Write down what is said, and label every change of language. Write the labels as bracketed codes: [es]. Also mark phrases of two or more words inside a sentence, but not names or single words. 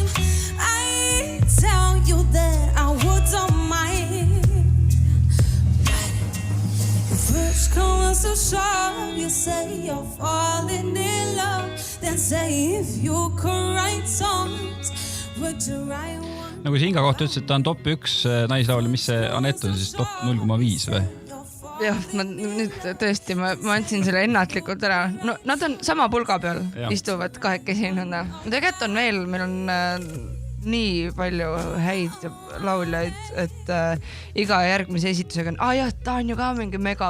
[en] I tell you that I wouldn't mind. First come so sure, you say you're falling in love. Then say if you could write songs, would you write one? [et] Nagu see Inga kohta ütles, et ta on top 1 naislaulja, mis see Anett on siis top 0,5 või? Jah, ma nüüd tõesti, ma andsin selle ennatlikult ära. No, nad on sama pulga peal, istuvad kahekesi. Tegelikult on veel, meil on nii palju häid lauljaid, et iga järgmise esitusega on, jah, ta on ju ka mingi mega.